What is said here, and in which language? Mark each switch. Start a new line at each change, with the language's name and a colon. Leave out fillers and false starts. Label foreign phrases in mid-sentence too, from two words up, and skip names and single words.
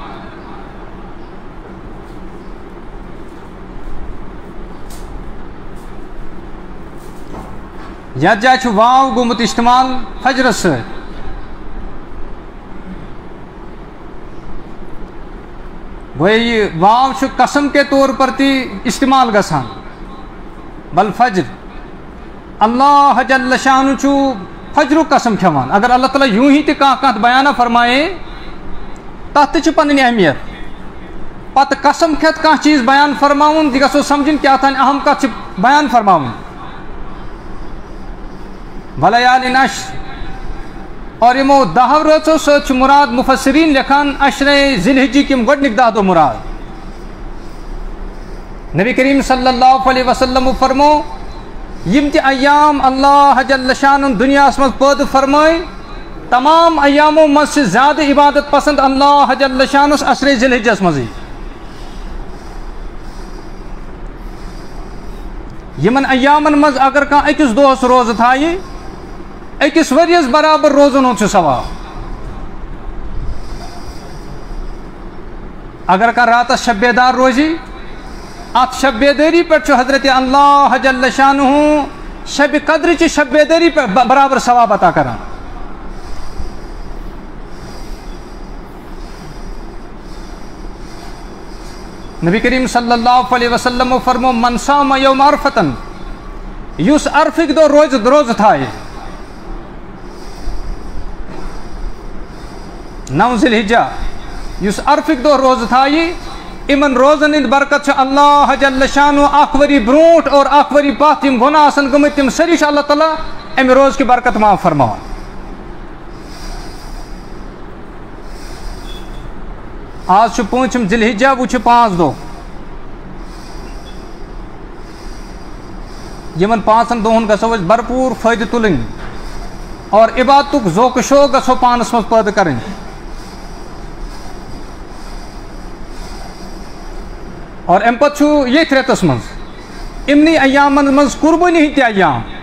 Kashmiri: یتھ جایہِ چھُ واو گوٚمُت استعمال فجرس سۭتۍ. گوٚو یہِ واو چھُ
Urdu: قسم کے طور پر
Kashmiri: تہِ استعمال گژھان. بل فجر اللہ جل شانہ چھُ فجر قسم کھیوان. اگر اللہ تعالیٰ یوں ہی تہ کانٛہہ بیانہ فرمائے تتھ تہ پنٕنۍ اہمیت. پتہ قسم کھیت کانٛہہ چیز بیان فرماون تہ گژھو سمجھن کیا تھان اہم کتھ چھ بیان فرماون.
Arabic: ولیالین عشر
Kashmiri: اور یمو 10 رٲژو سۭتۍ چھُ مراد مفسرین لکھان عشرے ذی الحجہ کِم گۄڈنِکۍ 10 دۄہ مراد. نبی کریم صلی اللہ علیہ وسلم فرمو یم تہ ایام اللہ جل شانن دنیاہس مز پٲدٕ فرمٲے تمام ایامو مز چھِ زیادٕ عبادت پسند اللہ جل شانس عشرے ذی الحجس منٛزٕے. یمن ایامن مز اگر کانٛہہ أکِس دۄہس روزٕ تھایہِ أکِس ؤرۍیَس برابر روزن ہُنٛد چھُ ثواب. اگر کانٛہہ راتس شب بیدار روزِ ات شب بیداری پہ حضرت اللہ جل شانہ شب قدر چہ شب بیداری پہ برابر ثواب عطا کران. نبی کریم صلی اللہ علیہ وسلم فرمو
Arabic: من صام یوم عرفتن
Kashmiri: یس عرفک دو روز تھائے 9 ذی الحجہ یس عرفک دو روز تھائے امن روزن ہند برکت اللہ جل شانہ اخ وری برونٹ اور اخ وری پتھ یم گناہ آسن گمت تم ساری اللہ تعالیٰ امہ روز کی برکت معاف فرماوان. آج 5 ذی الحجہ وہ 5 دۄہ یمن 5 دۄہن گژھو أسۍ بھرپور فٲیدٕ تُلٕنۍ اور عبادتُک ذوق شوق گژھو پانس منٛز پٲدٕ کرٕنۍ. اور امہ پتہ یتھ رٮ۪تس منٛز امنٕے ایامن منٛز قربٲنی ہٕنٛدۍ تہِ ایام.